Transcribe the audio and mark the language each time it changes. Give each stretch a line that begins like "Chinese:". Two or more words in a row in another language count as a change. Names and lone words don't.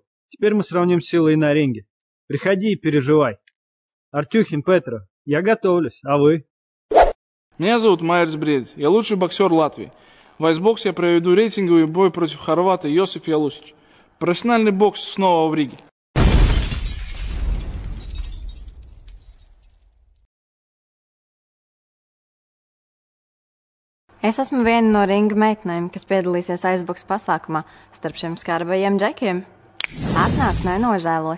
Russian: Теперь мы сравним силы и на ринге. Приходи и переживай. Артюхин Петра, я готовлюсь, а вы? Меня зовут Майерс Бредис, я лучший боксер Латвии. В айсбоксе я проведу рейтинговый бой против хорвата Йосиф Ялусич. Профессиональный бокс снова в Риге.
Latvian: Es esmu viena no ringa meitenēm, kas piedalīsies aizboks pasākumā starp šiem skarbajiem džekiem. Atnāc, nenožēlos.